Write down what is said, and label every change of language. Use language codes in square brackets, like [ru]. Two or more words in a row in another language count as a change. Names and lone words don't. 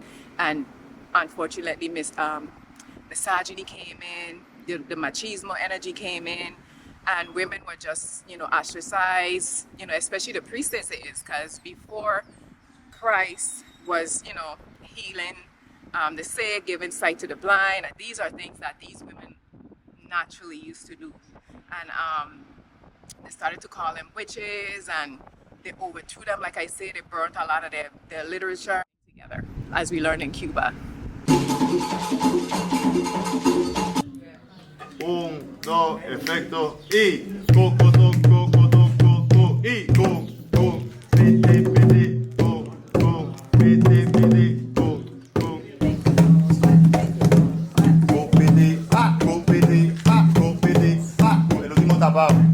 [en] And unfortunately, misogyny came in, the machismo energy came in, and women were just, ostracized, especially the priestesses, because before Christ was, healing the sick, giving sight to the blind, and these are things that these women naturally used to do. And they started to call them witches, and they overthrew them. Like I say, they burnt a lot of their literature together, as we learned in Cuba. [es] Un, dos, efecto, y co, co, do, co, co, do, co, co, y co, co, piti, piti, co, co, piti, piti, co, co. Co, piti, co, piti, co, piti, co. El último tapado.